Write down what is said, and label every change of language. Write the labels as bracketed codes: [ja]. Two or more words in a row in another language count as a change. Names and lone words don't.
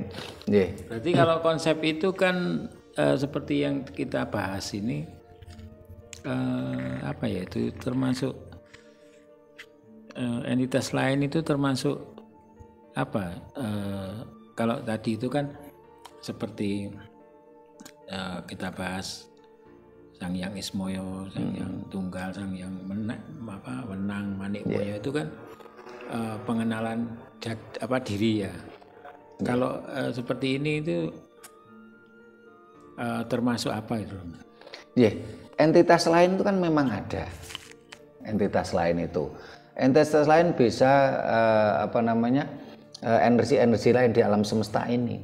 [id] Berarti kalau konsep itu kan seperti yang kita bahas ini, itu termasuk entitas lain itu termasuk kalau tadi itu kan seperti kita bahas Sang Hyang Ismoyo, Sang Hyang Tunggal, Sang Hyang Wenang, Manikmoyo itu kan pengenalan diri ya. Kalau seperti ini itu termasuk apa itu? Entitas lain itu kan memang ada. Entitas lain itu. Entitas lain bisa energi-energi lain di alam semesta ini.